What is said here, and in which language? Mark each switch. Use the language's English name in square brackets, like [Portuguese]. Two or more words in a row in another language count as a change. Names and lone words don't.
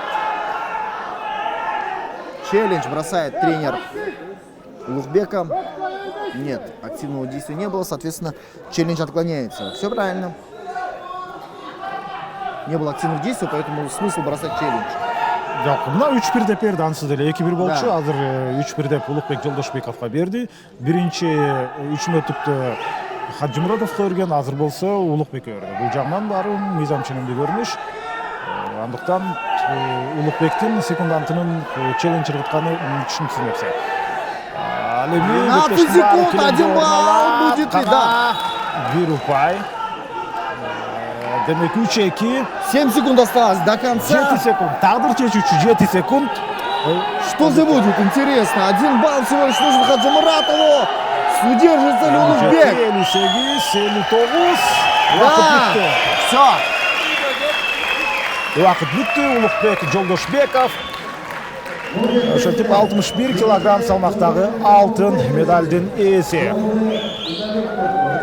[Russian] Челлендж бросает тренер Улукбека. Нет, активного действия не было, соответственно, челлендж отклоняется. Все правильно. Не было активных действий, поэтому смысл бросать челлендж. [Kyrgyz] Жок, мына 3-1 деп берди, ансыз деле 2-1 болчу. Да. Азыр 3-1 деп Улукбек Жолдошбековго берди. Биринчи 3 мүнөттүктө Хаджимуратовго берген, азыр болсо Улукбекке берди. Бул жагынан баары мыйзам ченемдүү көрүнүш. Андыктан Улукбектин секундантынын челленджер кытканы түшүнүксүз нерсе. Ал эми [Russian] 12 секунд, 1 балл будет ли, да. [Kyrgyz] 1 упай. Демек 3-2. [Russian] 7 секунд осталось до 7 конца. секунд. [Kyrgyz] Тагдыр чечүүчү 7 секунд. [Russian] Что же будет, интересно. 1 балл всего лишь нужен Хаджимуратову. Удержится ли Улукбек? 58, 59. Да, все. [Kyrgyz] Убакыт бүттү. Улукбек Жолдошбеков ошентип 61 килограмм салмактагы алтын медалдын ээси.